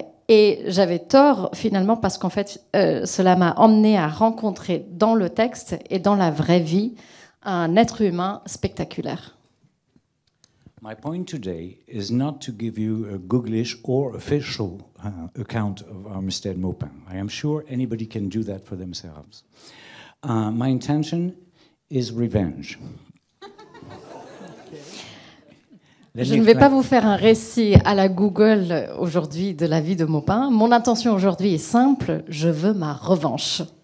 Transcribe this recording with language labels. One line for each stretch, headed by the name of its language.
French: Et j'avais tort, finalement, parce qu'en fait, cela m'a emmené à rencontrer dans le texte et dans la vraie vie un être humain spectaculaire.
English: My point today is not to give you a Googlish or official account of Armistead Maupin. I am sure anybody can do that for themselves. My intention is revenge.
French: Je ne vais pas vous faire un récit à la Google aujourd'hui de la vie de Maupin. Mon intention aujourd'hui est simple, je veux ma revanche.